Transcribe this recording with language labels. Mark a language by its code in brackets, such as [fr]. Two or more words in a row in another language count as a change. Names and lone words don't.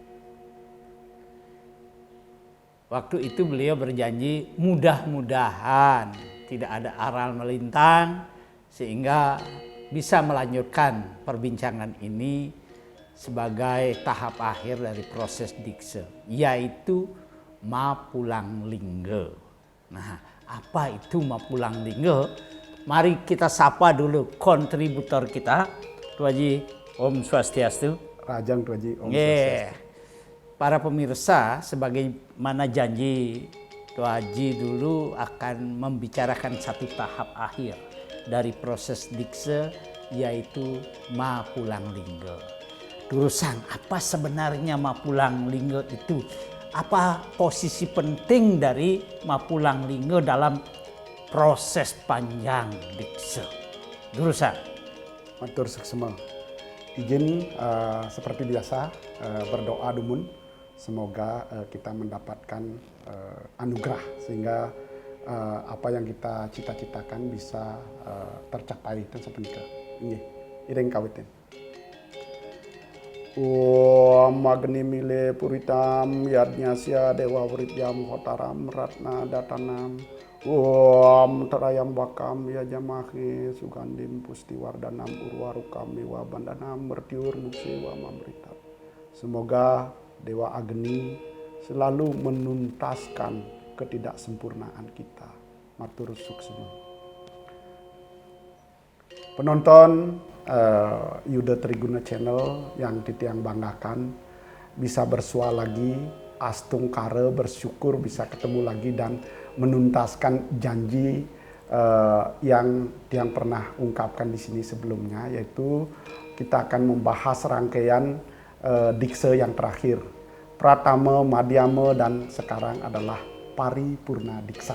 [id] Waktu itu beliau berjanji mudah-mudahan tidak ada aral melintang sehingga bisa melanjutkan perbincangan ini sebagai tahap akhir dari proses dikse, yaitu Mapulang Lingga. Nah, apa itu Mapulang Lingga? Mari kita sapa dulu kontributor kita, Tuaji. [ban] Om Swastiastu. Rajang Tuaji. Om [id] Swastiastu. Para pemirsa, sebagaimana janji Tuaji dulu akan membicarakan satu tahap akhir dari proses dikse, yaitu Mapulang Lingga. Durusan, apa sebenarnya Mapulang Lingga itu? Apa posisi penting dari Mapulang Lingga dalam proses panjang dikse? Durusan. [ban] Matur suksema. [id] Izin seperti biasa berdoa dumun. Semoga kita mendapatkan anugerah sehingga apa yang kita cita-citakan bisa tercapai dan sepenika. Ini ireng kawitin. [sa] Om Agni Mile Puritam Yadnyasya Dewa Writyam Hotaram Ratna Datanam Om Terayam Bakam Yajamahi Sugandim Pustiwardanam Urwarukam Dewa Bandanam Mertiur Muksewa Mamritat. [id] Semoga Dewa Agni selalu menuntaskan ketidaksempurnaan kita. [ban] Matur suksema. [id] Penonton Yuda Triguna Channel yang titiang banggakan, bisa bersua lagi, astung kare bersyukur bisa ketemu lagi dan menuntaskan janji yang tiang pernah ungkapkan di sini sebelumnya, yaitu kita akan membahas rangkaian dikse yang terakhir, Pratama, Madhyama, dan sekarang adalah Paripurna Diksa.